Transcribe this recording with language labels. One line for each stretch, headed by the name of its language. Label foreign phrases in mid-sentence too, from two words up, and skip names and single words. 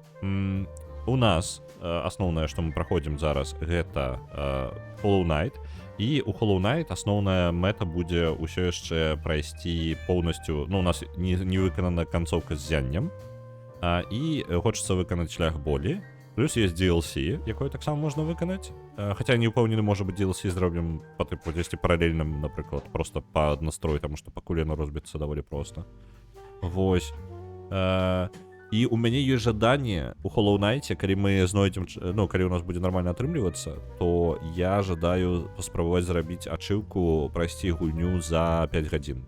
Belarusian: У нас асноўнае, што мы праходзім зараз, гэта Hollow Knight. І у Hollow Knight асноўная мэта будзе ўсё яшчэ прайсці поўнасцю, у нас не выканана канцоўка з зяннем, і хочацца выканаць шлях болі.
Russian: Плюс есть DLC,
Belarusian: якое таксама можна выканаць. Хаця не ўпэўнены, можа быць, DLC зробім па тыпу дзесьці паралельным, напрыклад, просто пад настрой, таму што пакуль яно розбіцца даволі проста. Вось. І у мяне ёсць жаданне у Hollow Knight, калі мы знойдзем, калі у нас будзе нармальна атрымлівацца, то я жадаю паспрабаваць зрабіць ачыўку, прайсці гульню за 5 гадзін.